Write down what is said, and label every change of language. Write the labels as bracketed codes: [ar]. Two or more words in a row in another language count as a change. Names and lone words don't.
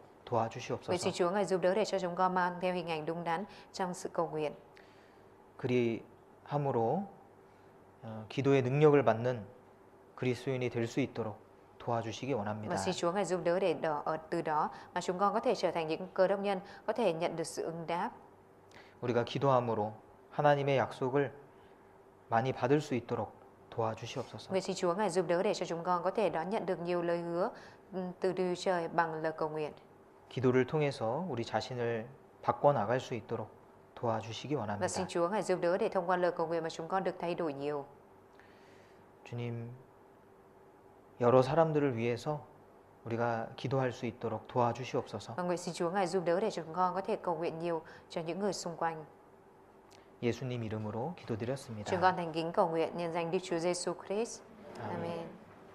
[vi] Vậy [ko] 도와주시옵소서. [vi] xin Chúa Ngài giúp đỡ để cho chúng con mang theo hình ảnh đúng đắn trong sự cầu nguyện. [ko] 그리함으로 기도의 능력을 받는 그리스도인이 될 수 있도록 도와주시기 원합니다. [vi] Và xin Chúa Ngài giúp đỡ để từ đó mà chúng con có thể trở thành những cơ đốc nhân có thể nhận được sự ứng đáp. [ko] 우리가 기도함으로 하나님의 약속을 많이 받을 수 있도록 도와주시옵소서. [vi] Vậy xin Chúa Ngài giúp đỡ để cho chúng con có thể đón nhận được nhiều lời hứa từ Đức Trời bằng lời cầu nguyện. [ko] 기도를 통해서 우리 자신을 바꿔 나갈 수 있도록 도와주시기 [vi] Và [ko] 원합니다. [vi] xin Chúa Ngài giúp đỡ để thông qua lời cầu nguyện mà chúng con được thay đổi nhiều. [ko] 주님, 여러 사람들을 위해서 우리가 기도할 수 있도록 도와주시옵소서. [vi] Và nguyện xin Chúa Ngài giúp đỡ để chúng con có thể cầu nguyện nhiều cho những người xung quanh. [ko] 예수님 이름으로 기도드렸습니다. [vi] Chúng con thành kính cầu nguyện nhân danh Đức Chúa Giêsu Christ. Amen.